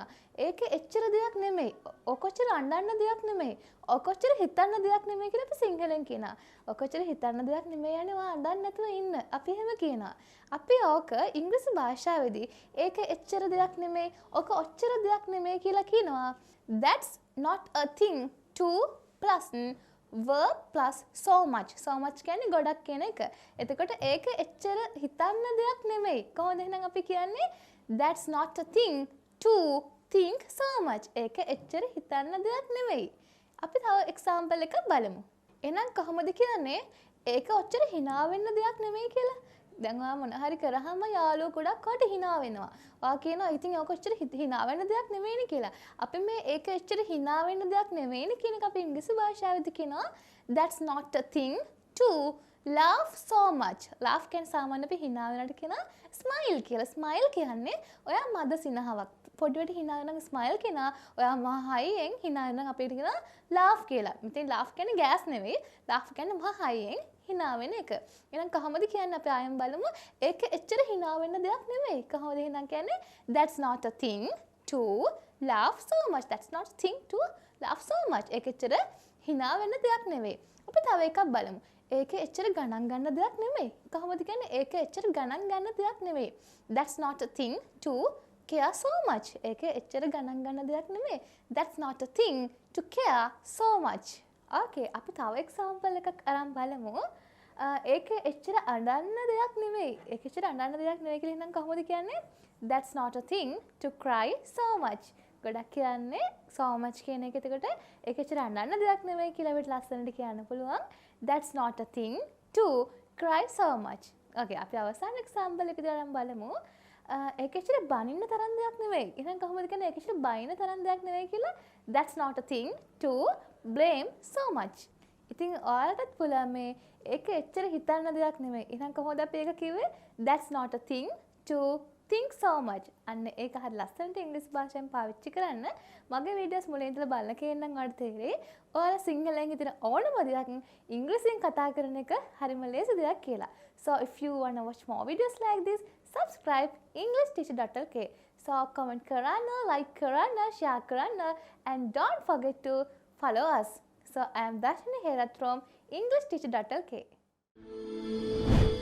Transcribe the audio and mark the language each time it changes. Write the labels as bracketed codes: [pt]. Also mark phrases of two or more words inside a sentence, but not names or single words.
[si] ඒක එච්චර දෙයක් නෙමෙයි. ඔකොච්චර අඬන්න දෙයක් නෙමෙයි. ඔකොච්චර හිතන්න දෙයක් නෙමෙයි කියලා අපි සිංහලෙන් කියනවා. ඔකොච්චර හිතන්න දෙයක් නෙමෙයි යන්නේ ඔයා අඬන්න නැතුව ඉන්න. අපි එහෙම කියනවා. අපි ඕක ඉංග්‍රීසි භාෂාවේදී ඒක එච්චර දෙයක් නෙමෙයි. ඔක ඔච්චර දෙයක් නෙමෙයි කියලා කියනවා. [en] That's not a thing to plus verb plus so much. So much [si] කියන්නේ ගොඩක් කියන එක. එතකොට ඒක එච්චර හිතන්න දෙයක් නෙමෙයි. කොහොමද එහෙනම් අපි කියන්නේ [en] that's not a thing to think so much. [si] ඒක එච්චර හිතන්න දෙයක් නෙමෙයි. අපි තව එක්සැම්පල් එකක් බලමු. එහෙනම් කොහොමද කියන්නේ ඒක ඔච්චර hina වෙන්න දෙයක් නෙමෙයි කියලා? දැන් ඔයා මොන හරි කරාම යාළුවෝ ගොඩක් වට hina වෙනවා. ඔයා කියනවා ඉතින් ඒක ඔච්චර hina වෙන්න දෙයක් නෙමෙයිනේ කියලා. අපි මේ ඒක එච්චර hina වෙන්න දෙයක් නෙමෙයිනේ කියන එක අපි ඉංග්‍රීසි භාෂාවේදී කියනවා [en] that's not a thing to laugh so much. [si] laugh කියන්නේ සාමාන්‍ය අපි hina වෙනට කියනවා smile කියලා. smile කියන්නේ ඔයා මද සිනහවක්. පොඩ්ඩට hina වෙනනම් smile කියනවා. ඔයා මහ හයියෙන් hina වෙනනම් අපිට කියනවා laugh කියලා. ඉතින් laugh කියන්නේ gas නෙවෙයි. laugh කියන්නේ මහ හයියෙන් hina වෙන එක. එහෙනම් කොහොමද කියන්නේ අපි ආයෙත් බලමු. ඒක එච්චර hina වෙන්න දෙයක් නෙවෙයි. කොහොමද එහෙනම් කියන්නේ [en] that's not a thing to laugh so much. That's not a thing to laugh so much. [si] ඒක එච්චර hina වෙන්න දෙයක් නෙවෙයි. අපි තව එකක් බලමු. ඒක එච්චර ගණන් ගන්න දෙයක් නෙවෙයි. කොහොමද කියන්නේ ඒක එච්චර ගණන් ගන්න දෙයක් නෙවෙයි. [en] That's not a thing to care so much. [si] ඒක එච්චර ගණන් ගන්න දෙයක් නෙවෙයි. [en] That's not a thing to care so much. [si] Okay, අපි තව එක්සැම්පල් එකක් අරන් බලමු. ඒක එච්චර අඬන්න දෙයක් නෙවෙයි. ඒක එච්චර අඬන්න දෙයක් නෙවෙයි කියලා නම් කොහොමද කියන්නේ? [en] That's not a thing to cry so much. [si] ගොඩක් කියන්නේ [en] so much [si] කියන එක එතකොට ඒක එච්චර අඬන්න දෙයක් නෙවෙයි කියලා අපිට ලස්සනට කියන්න පුළුවන්. [en] That's not a thing to cry so much. [si] Okay, අපි අවසාන එක්සැම්පල් එක දාලා බලමු. ඒක එච්චර බනින්න තරම් දෙයක් නෙවෙයි. එහෙනම් කොහොමද කියන්නේ ඒක එච්චර බයින තරම් දෙයක් නෙවෙයි කියලා? [en] That's not a thing to blame so much. [si] ඉතින් ඔයාලටත් පුළුවන් මේ ඒක එච්චර හිතන්න දෙයක් නෙවෙයි. එහෙනම් කොහොමද අපි ඒක කිව්වේ? [en] That's not a thing to think so much. [si] අන්න ඒක හරිය ලස්සනට ඉංග්‍රීසි භාෂාවෙන් පාවිච්චි කරන්න. මගේ වීඩියෝස් මුලින් ඉඳලා බලන කෙනෙක් ඔයාලට තේරෙයි. ඔයාලා සිංහලෙන් හිතන ඕනම දෙයක් ඉංග්‍රීසියෙන් කතා කරන එක හරිම ලේසි දෙයක් කියලා. [en] So if you wanna watch more videos like this, subscribe EnglishTeacher.lk. So comment කරන්න, like කරන්න, share කරන්න and don't forget to follow us. So I am Darshini Herath from EnglishTeacher.lk.